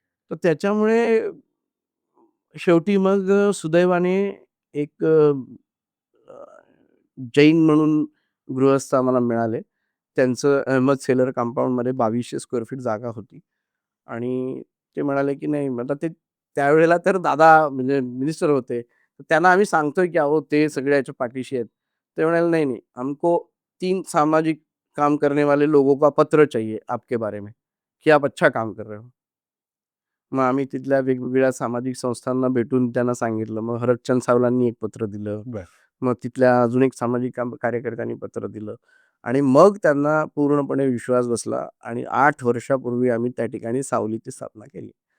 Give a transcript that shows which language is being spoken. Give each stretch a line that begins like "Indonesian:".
Marathi: तर त्याच्यामुळे शेवटी मग सुदैवाने एक अ, जैन म्हणून गृहस्थ आम्हाला मिळाले. त्यांचं अहमद सेलर कंपाउंडमध्ये 2200 स्क्वेअर फीट जागा होती आणि ते म्हणाले, की नाही मग आता ते त्यावेळेला तर दादा म्हणजे मिनिस्टर होते. तर त्यांना आम्ही सांगतोय, की अहो ते सगळे याच्या पाठीशी आहेत. ते म्हणाले,
Hindi: "नहीं, नहीं, हमको 3 सामाजिक काम करने वाले लोगों का पत्र चाहिए आपके बारे में, की आप अच्छा काम कर रहे हो."
Marathi: मग आम्ही तिथल्या वेगवेगळ्या सामाजिक संस्थांना भेटून त्यांना सांगितलं. मग हरकचंद सावलांनी एक पत्र दिलं. बरं. मग तिथल्या अजून एक सामाजिक कार्यकर्त्यांनी पत्र दिलं आणि मग त्यांना पूर्णपणे विश्वास बसला आणि 8 वर्षापूर्वी आम्ही त्या ठिकाणी सावलीची स्थापना केली.